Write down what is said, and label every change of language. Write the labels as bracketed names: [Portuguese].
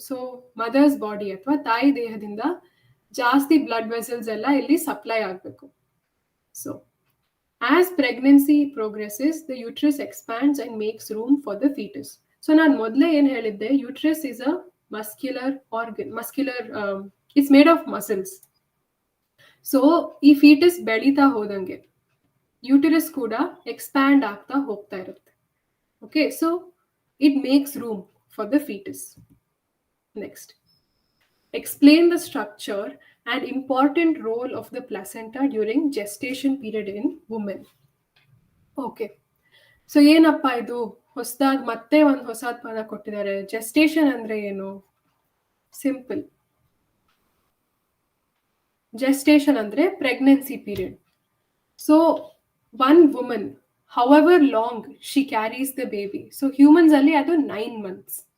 [Kannada] So mother's body ಅಥವಾ ತಾಯಿ ದೇಹದಿಂದ ಜಾಸ್ತಿ ಬ್ಲಡ್ ವೆಸಲ್ಸ್ ಎಲ್ಲ ಇಲ್ಲಿ ಸಪ್ಲೈ ಆಗಬೇಕು. [English] So as pregnancy progresses, the uterus expands and makes room for the fetus. So [Kannada] ನಾನು ಮೊದಲೇ ಏನು ಹೇಳಿದ್ದೆ, [English] uterus is a muscular organ, it's made of muscles. [Kannada] So ಈ ಫೀಟಸ್ ಬೆಳೀತಾ ಹೋದಂಗೆ ಯೂಟಿರಸ್ ಕೂಡ ಎಕ್ಸ್ಪ್ಯಾಂಡ್ ಆಗ್ತಾ ಹೋಗ್ತಾ ಇರುತ್ತೆ. [English] Okay, so it makes room for the fetus. Next, explain the structure and important role of the placenta during gestation period in women. [Kannada] Okay, so ಏನಪ್ಪ ಇದು ಹೊಸದಾಗಿ ಮತ್ತೆ ಒಂದು ಹೊಸದ ಪದ ಕೊಟ್ಟಿದ್ದಾರೆ. [English] gestation [Kannada] ಅಂದ್ರೆ ಏನು? [English] Simple, gestation ಅಂದ್ರೆ pregnancy period. So one woman, however long she carries the baby, so humans [Kannada] ಅಲ್ಲಿ ಅದು [English] 9 months.